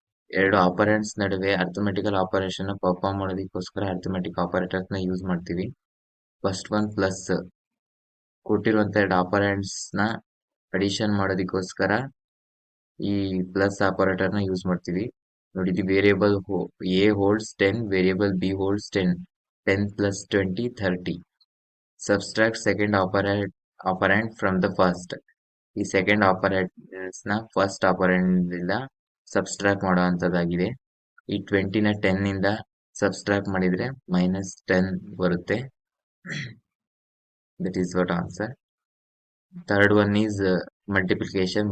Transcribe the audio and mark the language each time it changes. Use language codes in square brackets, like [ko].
[kn] ಎರಡು ಆಪರೆಂಟ್ಸ್ ನಡುವೆ arithmetical operation perform ಮಾಡೋದಕ್ಕೋಸ್ಕರ ಅರ್ಥಮೆಟಿಕ್ ಆಪರೇಟರ್ಸ್ ನ ಯೂಸ್ ಮಾಡ್ತೀವಿ. [en] First one plus. [kn] ಕೊಟ್ಟಿರುವಂತ ಎರಡು ಆಪರೆಂಟ್ಸ್ ನ ಅಡಿಷನ್ ಮಾಡೋದಕ್ಕೋಸ್ಕರ ಈ ಪ್ಲಸ್ ಆಪರೇಟರ್ ನ ಯೂಸ್ ಮಾಡ್ತೀವಿ. ನೋಡಿ, ಇದು [en] Variable A holds 10, variable B holds 10. 10 plus 20, 30. Subtract second operand from the first. [kn] ಈ ಸೆಕೆಂಡ್ ಆಪರೇಟರ್ಸ್ ನ ಫಸ್ಟ್ ಆಪರೆಂಡ್ ಇಂದ ಸಬ್ಸ್ಟ್ರಾಕ್ಟ್ ಮಾಡುವಂತದ್ದಾಗಿದೆ. ಈ 20 ನ 10 ಇಂದ ಸಬ್ಸ್ಟ್ರಾಕ್ಟ್ ಮಾಡಿದ್ರೆ -10 ಬರುತ್ತೆ. [en] That is what answer. Third one is multiplication.